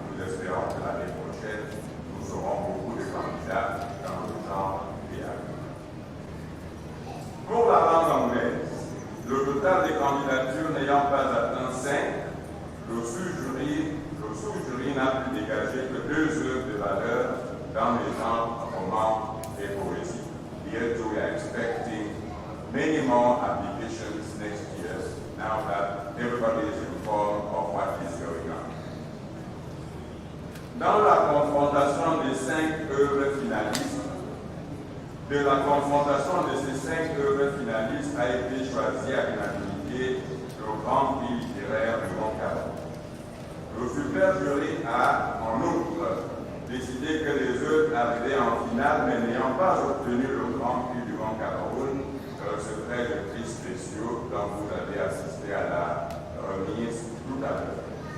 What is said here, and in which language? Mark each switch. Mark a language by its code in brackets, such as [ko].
[fr] Nous espérons que l'année prochaine, nous aurons beaucoup de candidats dans le genre théâtre. Pour la langue anglaise, le total des candidatures n'ayant pas atteint 5, le sous-jury n'a pu dégager que 2 œuvres de valeur dans les genres roman et poésie. [en] Yet we are expecting many more applications next year, now that everybody is informed of what is going on. [fr] Dans la confrontation des 5 œuvres finalistes, de la confrontation de ces 5 œuvres finalistes a été choisi à l'unanimité le grand prix littéraire du Mont-Carmel. Le super jury a, en outre, décidé que les œuvres arrivées en finale, mais n'ayant pas obtenu le grand prix du Mont-Cameroun, recevraient le prix spéciaux dont vous avez assisté à la remise tout à l'heure.